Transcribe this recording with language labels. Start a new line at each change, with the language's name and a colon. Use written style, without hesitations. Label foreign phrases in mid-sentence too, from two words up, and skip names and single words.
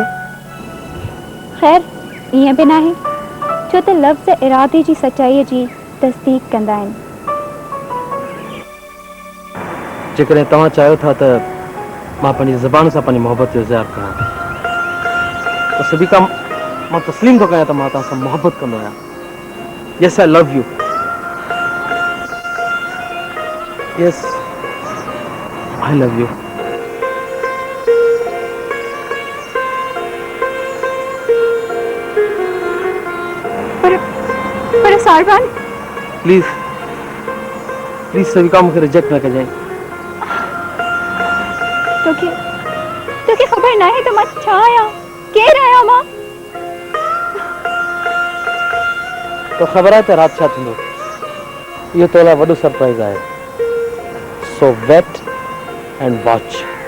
Sindhi: ख़ैर, ईअं बि नाहे, छो त लफ़्ज़ इरादे जी सचाईअ जी तस्दीक कंदा आहिनि। जेकॾहिं तव्हां चाहियो था त मां पंहिंजी ज़बान सां पंहिंजी मोहबत जो इज़हार कयां, त सभी का मां तस्लीम थो कयां त मां तव्हां सां मोहबत कंदो आहियां।
English: Yes, I love you. Yes, I love you.
Sindhi: पर सारबान,
English: please please
Sindhi: सभी का मूंखे रिजेक्ट न कजांइ। तोखे ख़बर नाहे त मां छा आहियां, केरु आहियां मां? तो ख़बर आहे त राति छा थींदो? इहो तो लाइ वॾो सरप्राइज़ आहे।
English: So wait and watch.